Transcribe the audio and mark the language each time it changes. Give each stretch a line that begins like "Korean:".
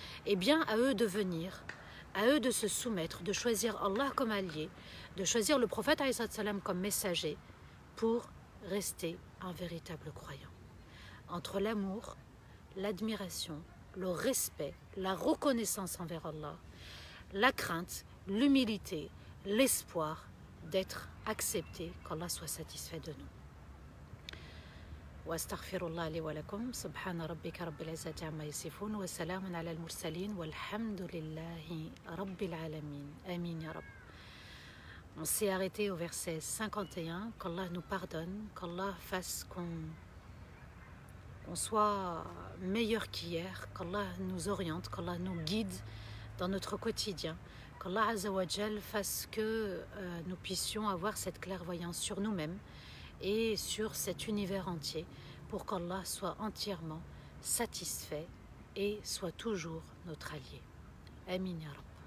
French: Eh bien, à eux de venir, à eux de se soumettre, de choisir Allah comme allié, de choisir le prophète alayhi salam comme messager pour rester un véritable croyant. Entre l'amour, l'admiration, le respect, la reconnaissance envers Allah, la crainte, l'humilité, l'espoir d'être accepté, qu'Allah soit satisfait de nous.
Arabic: واستغفر الله لي ولكم سبحان ربك رب العزة عما يصفون وسلام على المرسلين والحمد لله رب العالمين آمين يا رب.
French: On s'est arrêté au verset 51, qu'Allah nous pardonne, qu'Allah fasse qu'on soit meilleur qu'hier, qu'Allah nous oriente, qu'Allah nous guide dans notre quotidien, qu'Allah Azza wa Jal fasse que nous puissions avoir cette clairvoyance sur nous-mêmes et sur cet univers entier pour qu'Allah soit entièrement satisfait et soit toujours notre allié. Amin ya Rabb.